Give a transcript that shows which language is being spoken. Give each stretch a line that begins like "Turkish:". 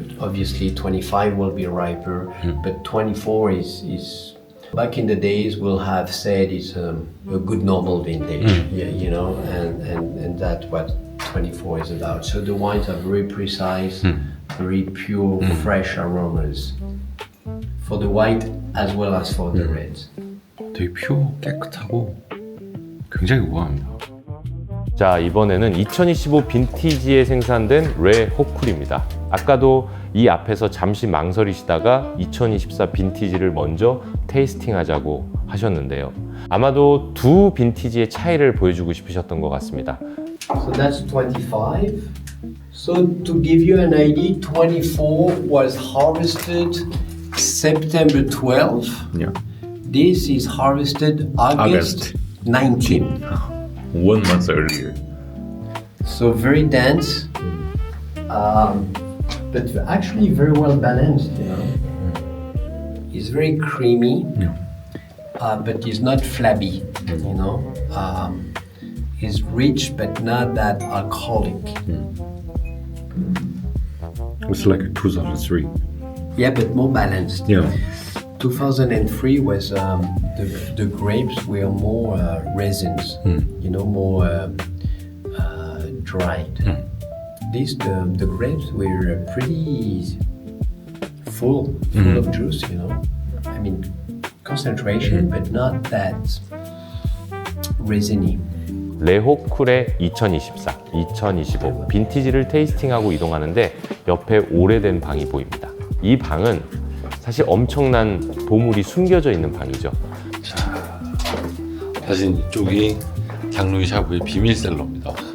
English: Obviously 25 will be riper, but 24 is back in the days we'll have said it's a good normal vintage, you know, and that's what 24 is about. So the wines are very precise, very pure, fresh aromas for the white as well as for the reds.
Korean: 되게 퓨어, 깨끗하고 굉장히 우아합니다. 자, 이번에는 2025 빈티지에 생산된 레 호쿨입니다. 아까도 이 앞에서 잠시 망설이시다가 2024 빈티지를 먼저 테이스팅 하자고 하셨는데요. 아마도 두 빈티지의 차이를 보여주고 싶으셨던 것 같습니다.
English: So that's 25. So to give you an idea, 24 was harvested September 12. Yeah. This is harvested August 19. 1 month earlier. So very dense, but actually very well balanced, you know. It's very creamy, but it's not flabby, you know. It's rich but not that alcoholic. It's like a 2003. Yeah, but more balanced. Yeah. 2003 was the grapes were more resins, you know, more dried. The grapes were pretty full of juice, you know. I mean, concentration, but not that resiny.
Korean: 레호쿨의 2024, 2025 빈티지를 테이스팅하고 이동하는데 옆에 오래된 방이 보입니다. 이 방은 사실 엄청난 보물이 숨겨져 있는 방이죠. 사실 이쪽이 장루이 샤브의 비밀 셀러입니다.